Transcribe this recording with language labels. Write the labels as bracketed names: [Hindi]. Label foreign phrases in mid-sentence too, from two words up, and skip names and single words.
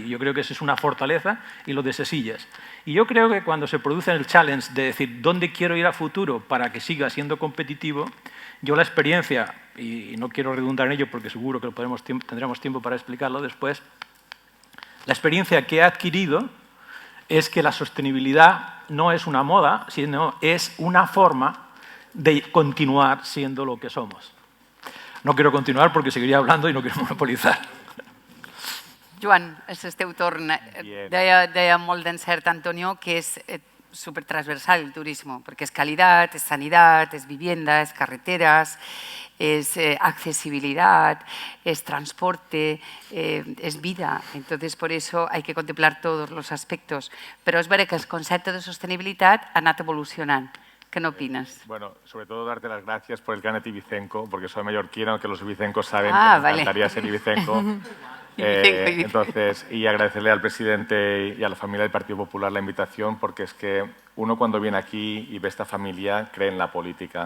[Spanish] Yo creo que esa es una fortaleza, y lo de Sesillas. Y yo creo que cuando se produce el challenge de decir dónde quiero ir a futuro para que siga siendo competitivo, yo la experiencia, y no quiero redundar en ello porque seguro que tendremos tiempo para explicarlo después, la experiencia que he adquirido es que la sostenibilidad no es una moda, sino es una forma de continuar siendo lo que somos. No quiero continuar porque seguiria hablando i no quiero monopolitzar. [Catalan] Joan, és el teu torn. Deia molt d'encert, Antonio, que és supertransversal [Spanish] el turismo, porque es calidad, es sanidad, es vivienda, es carreteras, es accesibilidad, es transporte, es vida. Entonces, por eso hay que contemplar todos los aspectos. [Catalan] Però és veritat que el concepte de sostenibilitat ha anat evolucionant. [Spanish] ¿Qué no opinas? Bueno, sobre todo darte las gracias por el carnet ibicenco, porque soy mallorquino, que los ibicencos saben que me encantaría ser ibicenco. Entonces, y agradecerle al presidente y a la familia del Partido Popular la invitación, porque es que uno cuando viene aquí y ve esta familia cree en la política.